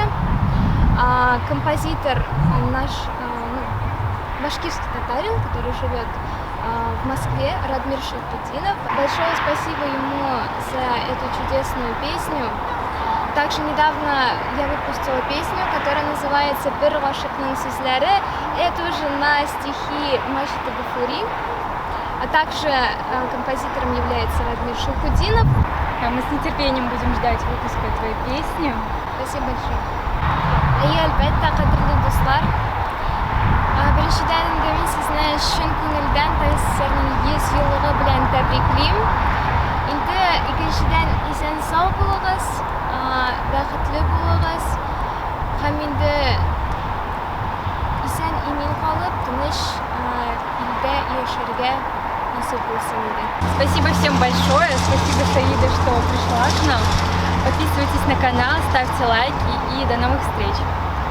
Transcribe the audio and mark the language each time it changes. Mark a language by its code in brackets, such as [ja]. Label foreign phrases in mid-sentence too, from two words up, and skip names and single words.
[ru] Композитор наш башкирский татарин, который живет в Москве, Радмир Шахбутдинов. Большое спасибо ему за эту чудесную песню. Также недавно я выпустила песню, которая называется «Бир гашикның сүзләре». Это уже на стихи Машита Гафури. А также композитором является Радмир Шахбутдинов. Мы с нетерпением будем ждать выпуска твоей песни. Спасибо большое. [tt] И әлбәттә, кадерле дуслар, беренчедән инде мин сезне чын күңелдән Тәэссернең 100 еллыгы белән тәбриклим. Инде икенчедән исән-сау булыгыз, бәхетле булыгыз һәм инде исән-имин калып, тыныч илдә яшәргә насыйп булсын инде. [ru] Спасибо всем большое, спасибо, Саида, что пришла к нам. Подписывайтесь на канал, ставьте лайки и до новых встреч!